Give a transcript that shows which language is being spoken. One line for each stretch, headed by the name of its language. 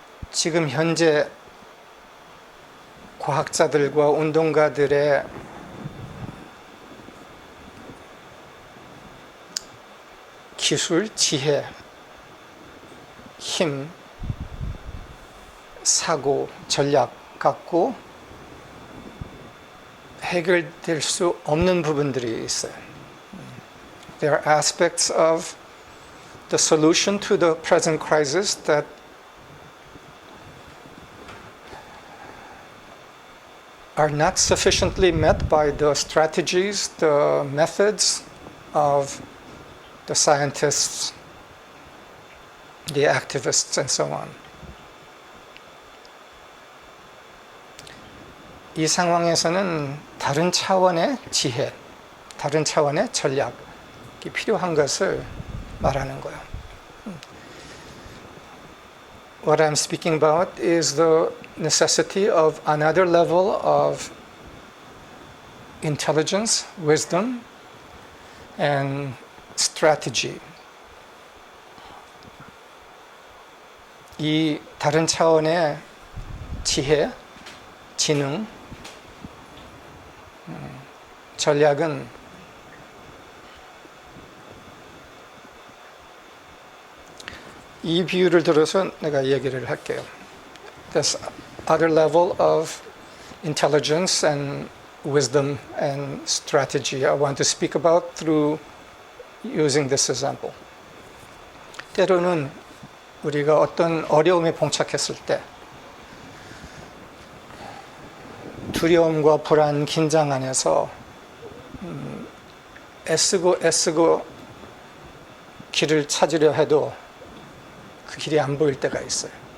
Korean: 지금 현재 과학자들과 운동가들의 기술, 지혜, 힘, 사고, 전략 갖고 해결될 수 없는 부분들이 있어요.
English: There are aspects of the solution to the present crisis that are not sufficiently met by the strategies, the methods of the scientists, the activists, and so on.
Korean: 이 상황에서는 다른 차원의 지혜, 다른 차원의 전략이 필요한 것을 말하는 거예요.
English: What I'm speaking about is the necessity of another level of intelligence, wisdom, and strategy.
Korean: 이 다른 차원의 지혜, 지능, 전략은 이 비유를 들어서 내가 얘기를 할게요.
English: This other level of intelligence and wisdom and strategy I want to speak about through using this example.
Korean: 때로는 우리가 어떤 어려움에 봉착했을 때 두려움과 불안, 긴장 안에서 애쓰고 길을 찾으려 해도 그 길이 안 보일 때가 있어요.